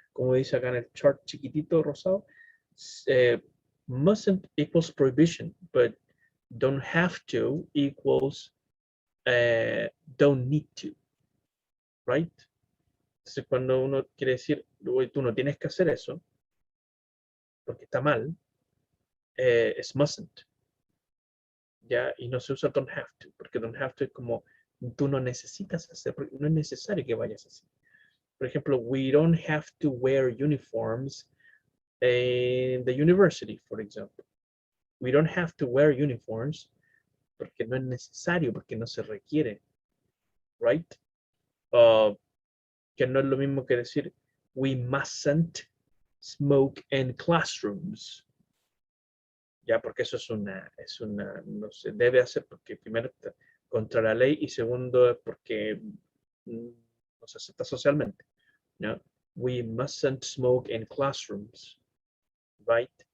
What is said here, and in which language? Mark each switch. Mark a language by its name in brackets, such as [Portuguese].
[Spanish] Como dice acá en el chart chiquitito rosado, [English] mustn't equals prohibition, but don't have to equals don't need to, right? [Spanish] Entonces, cuando uno quiere decir, tú no tienes que hacer eso, porque está mal, es mustn't. ¿Ya? Y no se usa don't have to, porque don't have to es como tú no necesitas hacer, porque no es necesario que vayas así. Por ejemplo, [English] we don't have to wear uniforms in the university, for example. We don't have to wear uniforms [Spanish] porque no es necesario, porque no se requiere, [English] right? [Spanish] Que no es lo mismo que decir [English] we mustn't smoke in classrooms. [Spanish] Ya, porque eso es una, no se debe hacer porque primero está contra la ley y segundo es porque no se acepta socialmente. ¿Ya? [English] We mustn't smoke in classrooms, right?